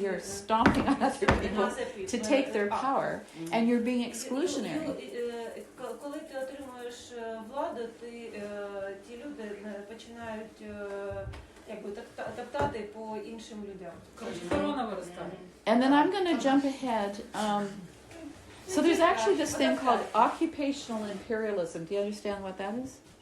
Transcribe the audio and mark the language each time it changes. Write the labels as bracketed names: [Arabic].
[English] You're stomping on other people to take their power, and you're being exclusionary. [Ukrainian] Коли ти отримуєш владу, ті люди починають якби топтати по іншим людям. Корона виростає. [English] And then I'm going to jump ahead. So there's actually this thing called occupational imperialism. Do you understand what that is?